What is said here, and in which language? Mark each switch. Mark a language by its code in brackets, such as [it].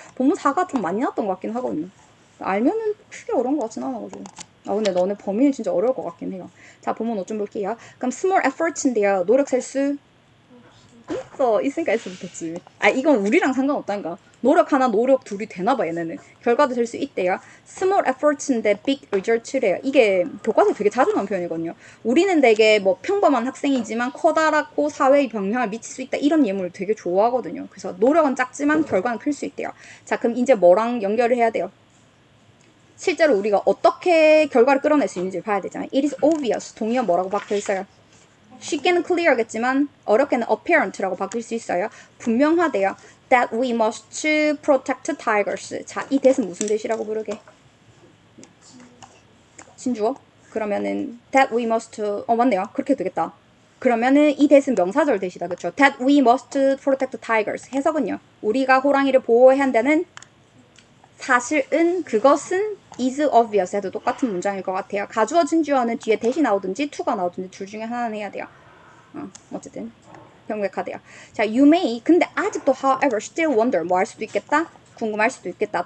[ko] 본문 4가 좀 많이 났던 것 같긴 하거든요. 알면은 크게 어려운 것 같진 않아가지고. 아 근데 너네 범위는 진짜 어려울 것 같긴 해요. 자 본문 5 좀 볼게요. 그럼 small efforts인데요. 노력 셀 수 있으니까 S 붙었지. 아, 이건 우리랑 상관없다니까. 노력 하나, 노력 둘이 되나봐, 얘네는. 결과도 될 수 있대요. [en] Small efforts인데 big results래요. [ko] 이게 교과서에 되게 자주 나온 표현이거든요. 우리는 되게 뭐 평범한 학생이지만 커다랗고 사회에 영향을 미칠 수 있다. 이런 예문을 되게 좋아하거든요. 그래서 노력은 작지만 결과는 클 수 있대요. 자, 그럼 이제 뭐랑 연결을 해야 돼요? 실제로 우리가 어떻게 결과를 끌어낼 수 있는지 봐야 되잖아요. [en] It is obvious. [ko] 동의어 뭐라고 박혀 있어요? 쉽게는 clear겠지만 어렵게는 apparent라고 바뀔 수 있어요. 분명하대요. [en] That we must protect tigers. [ko] 자, 이 that은 무슨 that이라고 부르게? 진주어? 그러면은 that we must 맞네요. 그렇게 되겠다. 그러면은 이 that은 명사절 that이다. 그렇죠? [en] That we must protect tigers. [ko] 해석은요. 우리가 호랑이를 보호해야 한다는 사실은 그것은 [en] is obvious [ko] 해도 똑같은 문장일 것 같아요. 가주어 진주어는 뒤에 that이 나오든지 to가 나오든지 둘 중에 하나는 해야 돼요. 어쨌든 명백하대요. 자, [en] you may [ko] 근데 아직도 [en] however still wonder [ko] 뭐 할 수도 있겠다? 궁금할 수도 있겠다.